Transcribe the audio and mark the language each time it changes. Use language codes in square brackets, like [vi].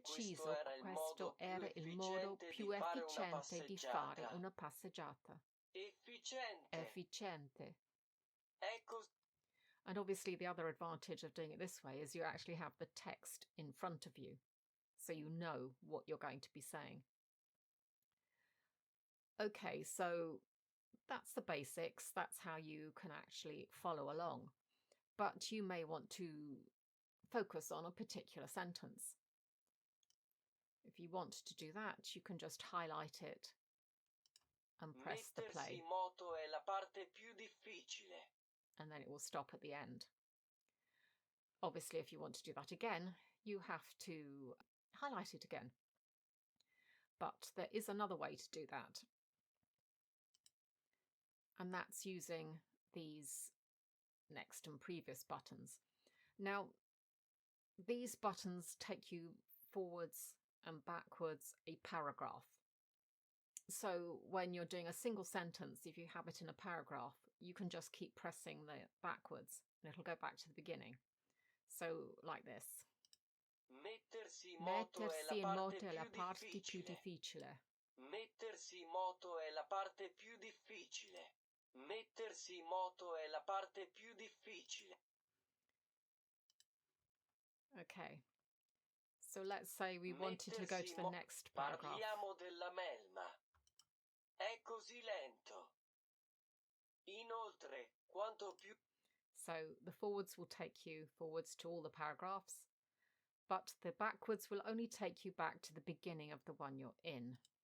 [it] deciso che questo era il modo più efficiente di fare una passeggiata? Efficiente. Ecco. [en] And obviously the other advantage of doing it this way is you actually have the text in front of you, so you know what you're going to be saying. Okay, so that's the basics. That's how you can actually follow along. But you may want to focus on a particular sentence. If you want to do that, you can just highlight it and press the play. [it] Mettersi in moto è la parte più difficile. [en] And then it will stop at the end. Obviously, if you want to do that again, you have to highlight it again. But there is another way to do that. And that's using these next and previous buttons. Now, these buttons take you forwards and backwards a paragraph. So when you're doing a single sentence, if you have it in a paragraph, you can just keep pressing the backwards and it'll go back to the beginning. So like this. [it] Mettersi in Mettersi in moto è la più parte più difficile. difficile. Mettersi in moto è la parte più difficile. Mettersi in moto è la parte più difficile. [en] Okay. So let's say we wanted to go to the next paragraph. [it] Parliamo della melma. È così lento. Inoltre, quanto più. [en] So the forwards will take you forwards to all the paragraphs, but the backwards will only take you back to the beginning of the one you're in.